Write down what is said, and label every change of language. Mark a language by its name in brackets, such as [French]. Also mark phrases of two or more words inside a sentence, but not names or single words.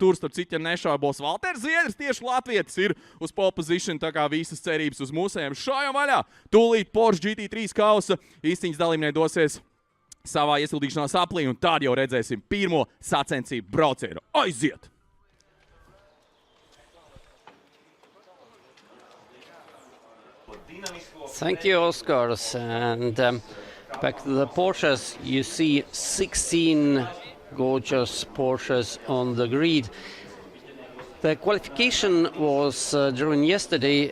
[Latvian] Tur, starp citu, ja nešaubos, Valters Ziedris, tieši latvietis, ir uz [English] pole position, [Latvian] tā kā visas cerības uz mūsējiem. Šājam vaļā! Tūlīt Porsche GT3 kausa izcīņas dalībnieki dosies savā iesildīšanās aplī, un tad jau redzēsim pirmo sacensību braucienu. Aiziet! [English] Thank you, Oscars. And back to the Porsches, you see 16 gorgeous Porsches on the grid. The qualification was during yesterday.